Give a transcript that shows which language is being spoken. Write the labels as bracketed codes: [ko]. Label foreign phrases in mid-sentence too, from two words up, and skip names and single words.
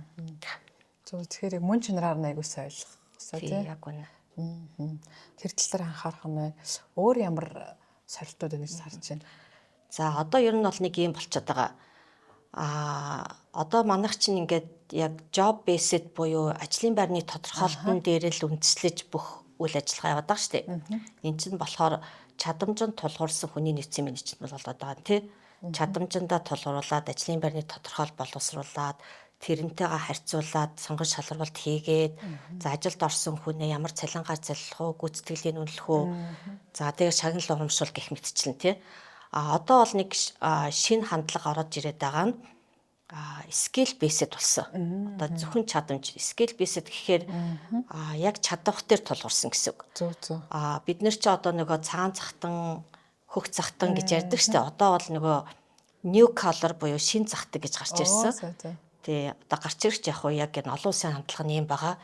[mn] Зөв тэгэхээр мөн чанараар нь айгуусаа ойлгох хэрэгтэй тийм. Яг үнэ. Тэр тал дээр анхаарах юм байна. Өөр ямар сорилтууд ингэж харж байна. За одоо ер нь бол нэг юм болчиход байгаа. Одоо манайх чинь ингээд яг [en] job based [mn] буюу ажлын байрны тодорхойлолтын дээр л үндэслэж бүх үйл ажиллагаа яваад байгаа шүү дээ. Энд чинь болохоор чадамжинд тулгуурсан хүний нөөцийн менежмент болоод байгаа тийм. Чадамжиндаа тулгуурлаад ажлын байрны тодорхойл боловсруулад тэрнтэйгээ харьцуулаад сонгож шалралт хийгээд за ажилд орсон хүнээ ямар цалингаар заллах уу, гүйцэтгэлийн үнэлэх үү. За тэгээ шагнал урамшуул гэх мэтчлэн тийм. Одоо бол нэг шинэ хандлага ороод ирээд байгаа нь [en] skill based [mn] болсон. Одоо зөвхөн чадамж [en] skill based [mn] гэхээр яг чадвах дээр тулгуурсан гэсэн үг. Зөв. Бид нар ч одоо нөгөө цагаан захтан, хөх захтан гэж ярьдаг шүү дээ. Одоо бол нөгөө [en] new color [mn] буюу шин захтаг гэж гарч ирсэн. Тий, одоо гарч ирэх яг уу яг энэ олон улсын хандлага нь юм байгаа.